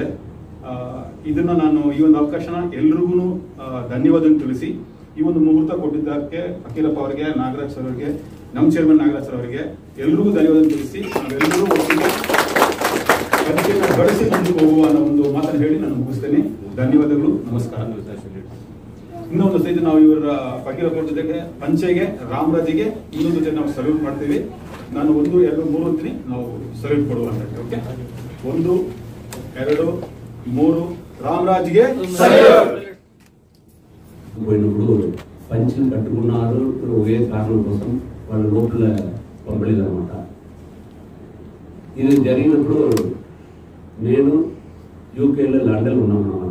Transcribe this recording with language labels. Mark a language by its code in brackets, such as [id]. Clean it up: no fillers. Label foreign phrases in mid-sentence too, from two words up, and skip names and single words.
[kn] ಇದನ್ನ ನಾನು ಈ ಒಂದು ಅವಕಾಶನ ಎಲ್ರಿಗೂ ಧನ್ಯವಾದ ತಿಳಿಸಿ ಈ ಒಂದು ಮುಹೂರ್ತ ಕೊಟ್ಟಿದ್ದಕ್ಕೆ ಫಕೀರಪ್ಪ ಅವರಿಗೆ, ನಾಗರಾಜ್ ಸರ್ ಅವರಿಗೆ, ನಮ್ಮ ಚೇರ್ಮನ್ ನಾಗರಾಜ್ ಸರ್ ಅವರಿಗೆ ಎಲ್ರಿಗೂ ಧನ್ಯವಾದ ತಿಳಿಸಿ ನಾವೆಲ್ಲರೂ ಒಟ್ಟಿಗೆ ಬಳಸಿ ಮುಂದಕ್ಕೆ ಹೋಗುವ ಅನ್ನೋ ಒಂದು ಮಾತನ್ನು ಹೇಳಿ ನಾನು ಮುಗಿಸ್ತೇನೆ. ಧನ್ಯವಾದಗಳು, ನಮಸ್ಕಾರ. ಇನ್ನೊಂದು ಸೈಜ್ ನಾವು ಇವರ ಫಕೀರಪ್ಪ ಜೊತೆಗೆ ಪಂಚೆಗೆ, ರಾಮರಾಜಿಗೆ ಇನ್ನೊಂದು ಜೊತೆ ನಾವು ಸಲ್ಯೂಟ್ ಮಾಡ್ತೀವಿ. ನಾನು 1, 2, 3 ಅಂತೀನಿ, ನಾವು ಸಲ್ಯೂಟ್ ಕೊಡುವ ಅಂತ. ಓಕೆ, 1, 2, 3 రామరాజుగే [te] పోయినప్పుడు పంచం కట్టుకున్నారు. ఒకే కారణం కోసం వాళ్ళ లోపల పంపలేదు అనమాట. ఇది జరిగినప్పుడు నేను యూకేలో లండన్ ఉన్నామన్నమాట.